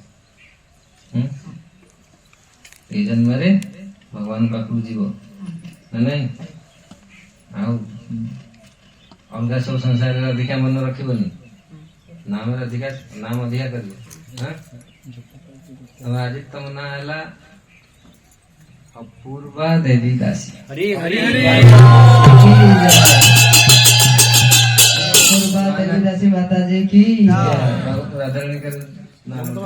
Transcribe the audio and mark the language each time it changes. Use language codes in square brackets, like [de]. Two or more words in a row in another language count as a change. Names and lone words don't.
[or] ଏଇ ଜନ୍ମରେ ଭଗବାନ ପାଖକୁ ଯିବ ନା ନାଇଁ? ଆଉ ଅଲଗା ସବୁ ସଂସାରରେ ଅଧିକା ମନେ ରଖିବନି, ନାମରେ ଅଧିକା ନାମ ଅଧିକା କରିବ। ଆଜି ତମ ନାଁ ହେଲା ଅପୂର୍ବା ଦେବୀ ଦାସୀ। [hi] अपूर्वा देवी दासी माता जी की जय। राधारानी का नाम